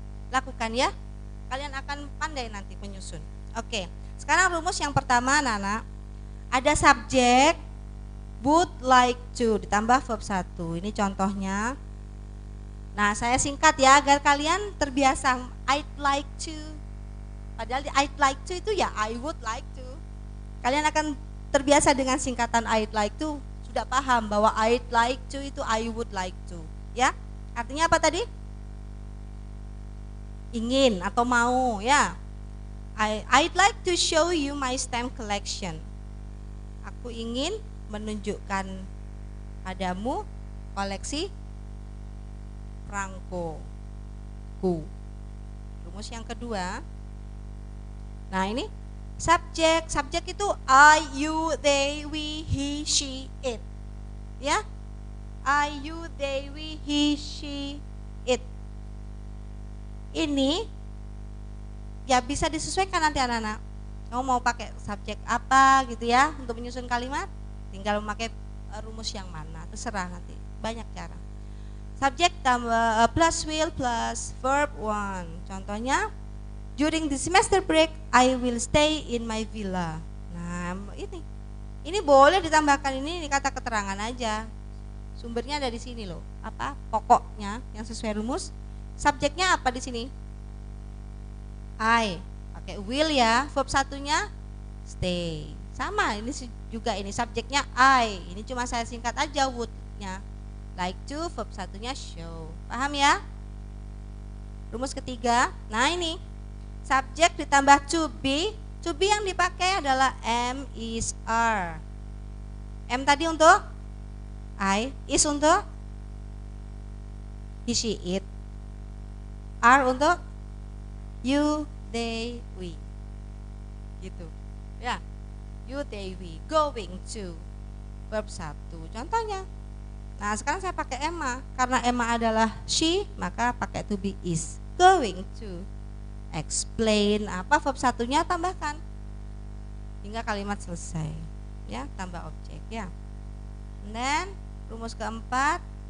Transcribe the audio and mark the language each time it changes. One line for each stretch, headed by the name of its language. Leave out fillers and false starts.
Indonesian: Lakukan ya, kalian akan pandai nanti menyusun. Oke, sekarang rumus yang pertama anak-anak, ada subjek would like to ditambah verb 1. Ini contohnya. Nah saya singkat ya agar kalian terbiasa.
English: I'd like to,
Indonesian: padahal
English: I'd like to itu ya I would like to.
Indonesian: Kalian akan terbiasa dengan singkatan I'd like to, sudah paham bahwa I'd like to itu I would like to ya. Artinya apa tadi? Ingin atau mau ya.
English: I'd like to show you my stamp collection.
Indonesian: Aku ingin menunjukkan padamu koleksi perangkoku.
English: Rumus yang kedua.
Indonesian: Nah ini subjek itu
English: I, you, they, we, he, she, it Ya, I, you, they, we, he, she, it.
Indonesian: Ini ya bisa disesuaikan nanti anak-anak. Kamu mau pakai subjek apa gitu ya untuk menyusun kalimat, tinggal memakai rumus yang mana, terserah nanti. Banyak cara. Subjek tambah plus will plus verb one. Contohnya,
English: during the semester break I will stay in my villa.
Indonesian: Nah, ini boleh ditambahkan ini kata keterangan aja. Sumbernya ada di sini loh. Apa? Pokoknya yang sesuai rumus. Subjeknya apa di sini? I. Pakai will ya. Verb satunya stay. Sama, ini juga ini subjeknya I. Ini cuma saya singkat aja would-nya. Like to, verb satunya show. Paham ya? Rumus ketiga. Nah, ini subjek ditambah to be yang dipakai adalah am, is, are. M tadi untuk I, is untuk he, she, it, are untuk you, they, we. Gitu. Ya.
English: You, they, we, going to, verb 1.
Indonesian: Contohnya. Nah, sekarang saya pakai Emma. Karena Emma adalah she, maka pakai to be is. Going to. Explain apa verb satunya tambahkan hingga kalimat selesai. Ya, tambah objek ya.
English: And then
Indonesian: rumus keempat.